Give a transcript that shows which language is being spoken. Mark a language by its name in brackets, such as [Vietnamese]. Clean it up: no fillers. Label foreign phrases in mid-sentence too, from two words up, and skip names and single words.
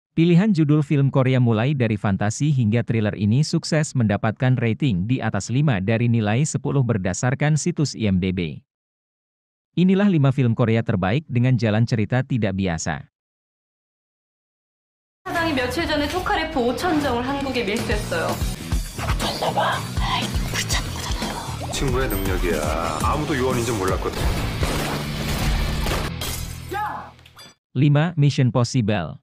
[Indonesian] Pilihan judul film Korea mulai dari fantasi hingga thriller ini sukses mendapatkan rating di atas 5 dari nilai 10 berdasarkan situs IMDb. Inilah 5 film Korea terbaik dengan jalan cerita tidak biasa. [Korean] 사장이 며칠 전에 토카레프 5,000정을 한국에 밀수했어요. 잘나봐. 아이, 붙잡는 거잖아요. 친구의 능력이야. 아무도 요원인 줄 몰랐거든. [Indonesian] 5. Mission Possible.